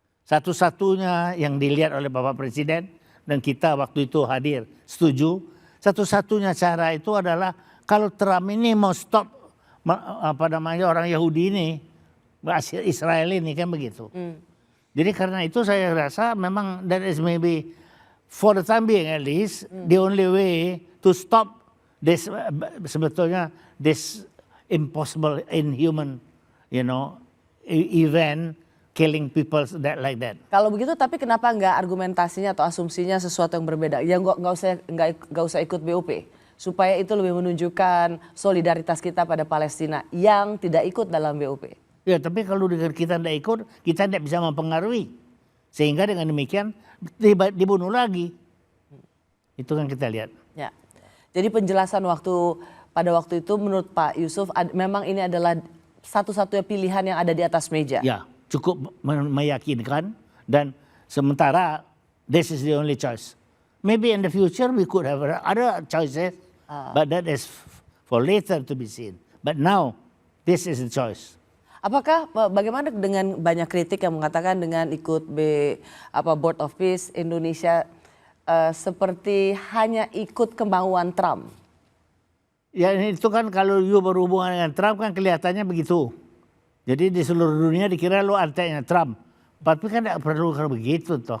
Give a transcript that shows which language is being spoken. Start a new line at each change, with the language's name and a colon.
Indonesian: Satu-satunya yang dilihat oleh Bapak Presiden dan kita waktu itu hadir setuju, satu-satunya cara itu adalah kalau Trump ini mau stop orang Yahudi ini, Israel ini kan begitu. Jadi karena itu saya rasa memang
English: that is maybe for the time being at least the only way to stop this
Indonesian: sebetulnya
English: this impossible inhuman event killing people like that.
Indonesian: Kalau begitu, tapi kenapa nggak argumentasinya atau asumsinya sesuatu yang berbeda? Ya nggak usah ikut BOP, supaya itu lebih menunjukkan solidaritas kita pada Palestina yang tidak ikut dalam BOP. Ya, tapi kalau kita tidak ikut, kita tidak bisa mempengaruhi, sehingga dengan demikian dibunuh lagi. Itu kan kita lihat. Ya, jadi penjelasan pada waktu itu menurut Pak Yusuf memang ini adalah satu-satunya pilihan yang ada di atas meja. Ya, cukup meyakinkan dan Sementara
English: this is the only choice. Maybe in the future we could have other choices, but that is for later to be seen. But now this is the choice.
Indonesian: Apakah bagaimana dengan banyak kritik yang mengatakan dengan ikut Board of Peace Indonesia seperti hanya ikut kemauan Trump? Ya itu kan kalau you berhubungan dengan Trump kan kelihatannya begitu. Jadi di seluruh dunia dikira lo antainya Trump. Tapi kan tidak perlu begitu toh.